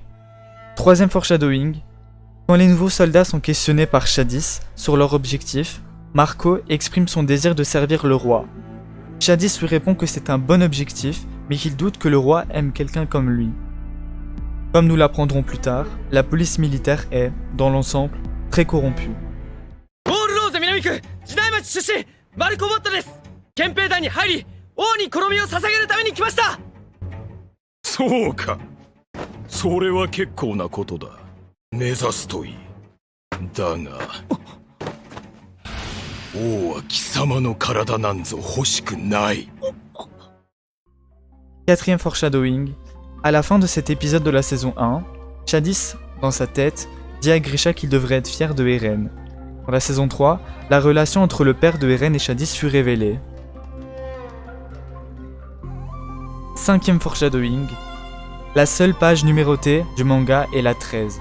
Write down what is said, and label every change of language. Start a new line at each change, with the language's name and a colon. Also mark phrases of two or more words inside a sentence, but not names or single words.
French: Troisième foreshadowing, quand les nouveaux soldats sont questionnés par Shadis sur leur objectif, Marco exprime son désir de servir le roi. Shadis lui répond que c'est un bon objectif, mais qu'il doute que le roi aime quelqu'un comme lui. Comme nous l'apprendrons plus tard, la police militaire est, dans l'ensemble, très corrompue.
Japanese: そうか。それは結構なことだ。目指すといい。だが、王は貴様の体なんぞ欲しくない。
French: Quatrième foreshadowing, à la fin de cet épisode de la saison 1, Shadis, dans sa tête, dit à Grisha qu'il devrait être fier de Eren. Dans la saison 3, la relation entre le père de Eren et Shadis fut révélée. Cinquième foreshadowing, la seule page numérotée du manga est la 13.